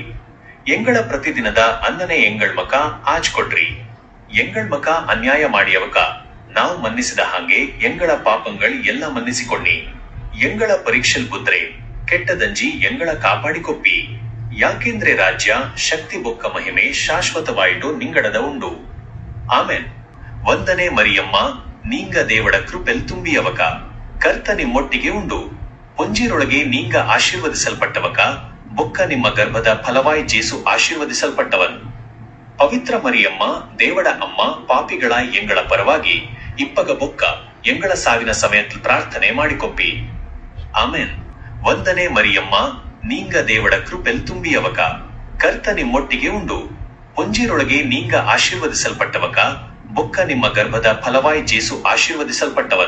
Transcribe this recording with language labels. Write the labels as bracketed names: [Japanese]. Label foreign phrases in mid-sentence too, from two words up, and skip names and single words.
[Tulu] ಎಂಗಳ ಪ್ರತಿದಿನದ ಅನ್ನನೆ ಎಂಗಳ್ ಮಕ ಆಜ್ ಕೊಡ್ರಿ. ಎಂಗಳ್ ಮಕ ಅನ್ಯಾಯ ಮಾಡಿಯವಕ ನಾವು ಮನ್ನಿಸಿದ ಹಾಗೆ ಎಂಗಳ ಪಾಪங்கள் ಎಲ್ಲ ಮನ್ನಿಸಿಕೊಂಡಿ. ಎಂಗಳ ಪರೀಕ್ಷೆಲ್ ಬುದ್ರೆ ಕೆಟ್ಟದಂಜಿ ಎಂಗಳ ಕಾಪಾಡಿಕೊಪ್ಪಿ. ಯಾಕೆಂದ್ರೆ ರಾಜ್ಯ ಶಕ್ತಿ ಬೊಕ್ಕ ಮಹಿಮೆ ಶಾಶ್ವತವಾಯಿತು ನಿಂಗಡದ ಉಂಡು. ಆಮೇನ್. ವಂದನೆ ಮರಿಯಮ್ಮ ನೀಂಗ ದೇವಡ ಕೃಪೆಲ್ ತುಂಬಿಯವಕ ಕರ್ತ ನಿಮ್ಮೊಟ್ಟಿಗೆ ಉಂಡು ಪೊಂಜಿರೊಳಗೆ ನೀಂಗ ಆಶೀರ್ವದಿಸಲ್ಪಟ್ಟವಕ ಬೊಕ್ಕ ನಿಮ್ಮ ಗರ್ಭದ ಫಲವಾಯಿ ಜೇಸು ಆಶೀರ್ವದಿಸಲ್ಪಟ್ಟವನ್. ಪವಿತ್ರ ಮರಿಯಮ್ಮ ದೇವಡ ಅಮ್ಮ ಪಾಪಿಗಳ ಎಂಗಳ ಪರವಾಗಿ ಇಪ್ಪಗ ಬೊಕ್ಕ ಎಂಗಳ ಸಾವಿನ ಸಮಯದಲ್ಲಿ ಪ್ರಾರ್ಥನೆ ಮಾಡಿಕೊಪ್ಪಿ. ಆಮೇನ್. ವಂದನೆ ಮರಿಯಮ್ಮ ನೀಂಗ ದೇವಡ ಕೃಪೆಲ್ ತುಂಬಿಯವಕ ಕರ್ತ ನಿಮ್ಮೊಟ್ಟಿಗೆ ಉಂಡು ಪೊಂಜಿರೊಳಗೆ ನೀಂಗ ಆಶೀರ್ವದಿಸಲ್ಪಟ್ಟವಕ ಬೊಕ್ಕ ನಿಮ್ಮ ಗರ್ಭದ ಫಲವಾಯಿ ಜೇಸು ಆಶೀರ್ವದಿಸಲ್ಪಟ್ಟವನ್.